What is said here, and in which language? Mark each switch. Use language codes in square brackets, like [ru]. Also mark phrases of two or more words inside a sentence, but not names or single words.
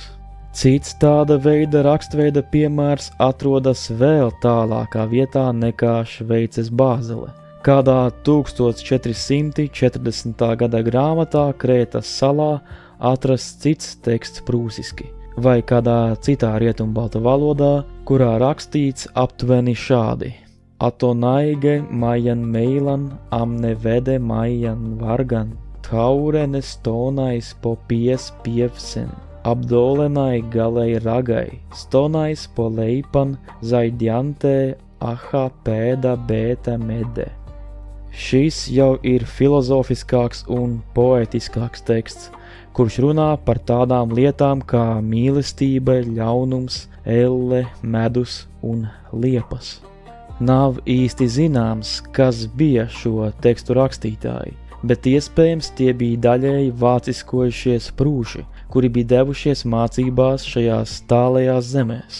[lv] Cits tāda veida rakstveida piemērs atrodas vēl tālākā vietā nekā Šveices Bāzele. Kādā 1440. gada grāmatā Krētas salā atrasts cits teksts prūsiski, vai kādā citā rietumbalta valodā, kurā rakstīts aptuveni šādi: [prg] Atonaige majan meilan amne vede majan vargan, taurenes tonais po pies pievsen, abdolenai galei ragai, stonais po leipan zaidiante aha, pēda, bēta, mede. [lv] Šis jau ir filozofiskāks un poetiskāks teksts, kurš runā par tādām lietām kā mīlestība, ļaunums, elle, medus un liepas. Nav īsti zināms, kas bija šo tekstu rakstītāji, bet iespējams tie bija daļēji vāciskojušies prūši, kuri bija devušies mācībās šajās tālajās zemēs.